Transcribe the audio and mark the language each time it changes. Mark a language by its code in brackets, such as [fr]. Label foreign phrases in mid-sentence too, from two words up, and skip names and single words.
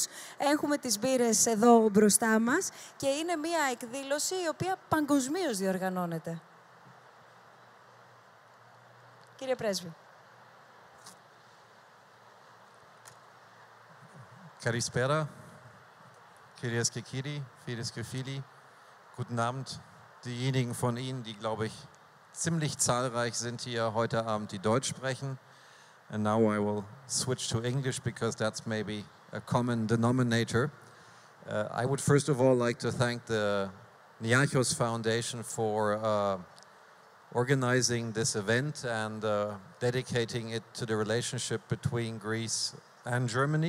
[el] Έχουμε τις μπύρες εδώ μπροστά μας και είναι μια εκδήλωση η οποία παγκοσμίως διοργανώνεται. Κύριε Πρέσβη. Kalispera, Κυρίες και κύριοι, Φίλες και φίλοι, [de] guten Abend. Diejenigen von Ihnen, die, glaube ich, ziemlich zahlreich sind hier heute Abend, die Deutsch sprechen. [en] And now I will switch to English because that's maybe a common denominator. I would first of all like to thank the Niarchos Foundation for organizing this event and dedicating it to the relationship between Greece and Germany.